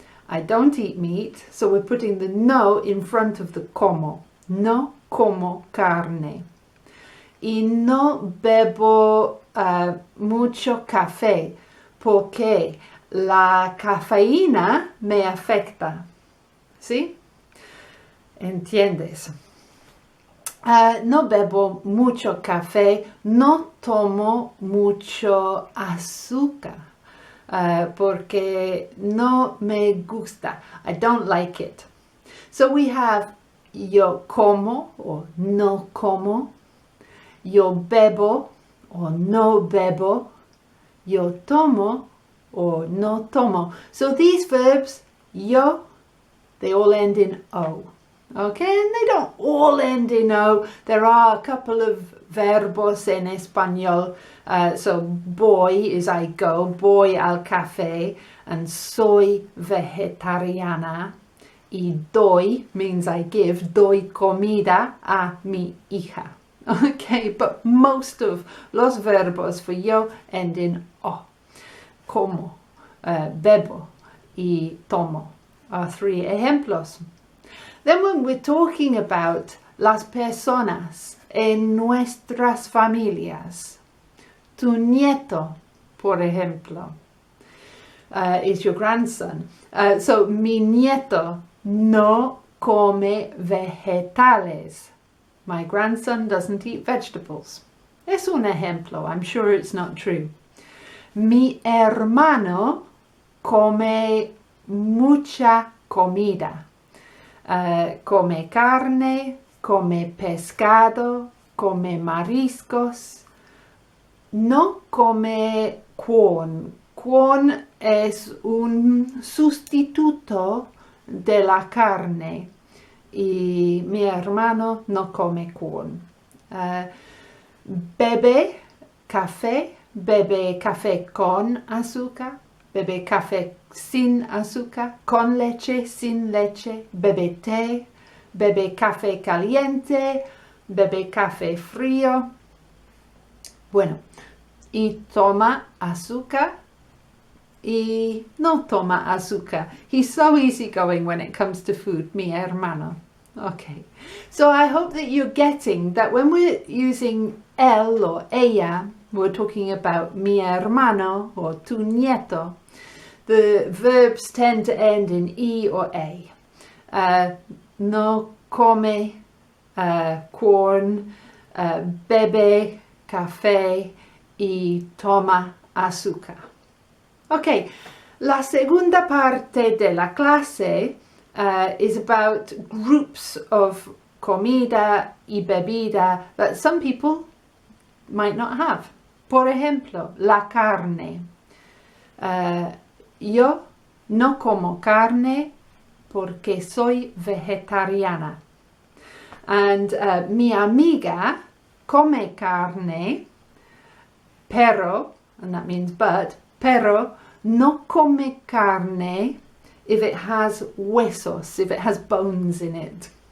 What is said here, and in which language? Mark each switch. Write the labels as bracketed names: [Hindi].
[English] I don't eat meat, so we're putting the no in front of the como. [Spanish] No como carne. Y no bebo mucho café porque la cafeína me afecta. ¿Sí? ¿Entiendes? No bebo mucho café, no tomo mucho azúcar. Porque no me gusta. [English] I don't like it. So we have yo como or no como, yo bebo or no bebo, yo tomo or no tomo. So these verbs, yo, they all end in O. Okay, and they don't all end in O. There are a couple of verbos en español. [Spanish] So voy is [English] I go, [Spanish] voy al café, and soy vegetariana. Y doy [English] means I give, [Spanish] doy comida a mi hija. [English] Okay, but most of los verbos for yo end in O. [Spanish] Como, bebo y tomo are three ejemplos. [English] Then when we're talking about [Spanish] las personas en nuestras familias, [English] tu nieto, por ejemplo, is your grandson. [Spanish] So mi nieto no come vegetales. [English] My grandson doesn't eat vegetables. [Spanish] Es un ejemplo. [English] I'm sure it's not true. [Spanish] Mi hermano come mucha comida. Come carne, come pescado, come mariscos. No come quorn. Quorn es un sustituto de la carne y mi hermano no come quorn. Bebe café con azúcar, bebe café sin azúcar, con leche, sin leche, bebe té, bebe café caliente, bebe café frío. Bueno, y toma azúcar y no toma azúcar. [English] He's so easygoing when it comes to food, [Spanish] mi hermano. [English] Okay, so I hope that you're getting that when we're using él or ella, we're talking about mi hermano or tu nieto. The verbs tend to end in E or A. [Spanish] No come quorn, bebe café y toma azúcar. Ok, la segunda parte de la clase [English] is about groups of [Spanish] comida y bebida [English] that some people might not have. [Spanish] Por ejemplo, la carne. Yo no como carne porque soy vegetariana. [English] And [Spanish] mi amiga come carne, pero, [English] and that means but, [Spanish] pero no come carne [English] if it has huesos, if it has bones in it.